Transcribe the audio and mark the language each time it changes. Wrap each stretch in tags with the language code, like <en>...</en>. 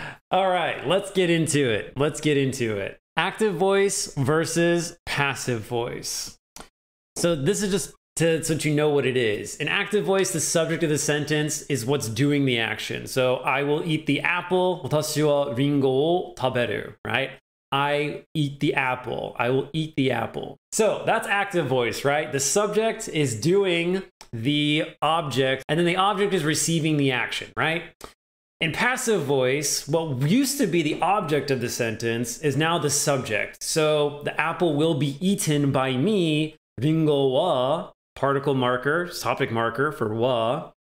<en>All right, let's get into it. Active voice versus passive voice. So this is just so that you know what it is. In active voice, the subject of the sentence is what's doing the action. So I will eat the apple.</en> <ja>私はリンゴを食べる, right?</ja> <en>I eat the apple. I will eat the apple. So that's active voice, right? The subject is doing the object, and then the object is receiving the action, right? In passive voice, what used to be the object of the sentence is now the subject. So the apple will be eaten by me. Ringo wa, particle marker, topic marker for wa.</en>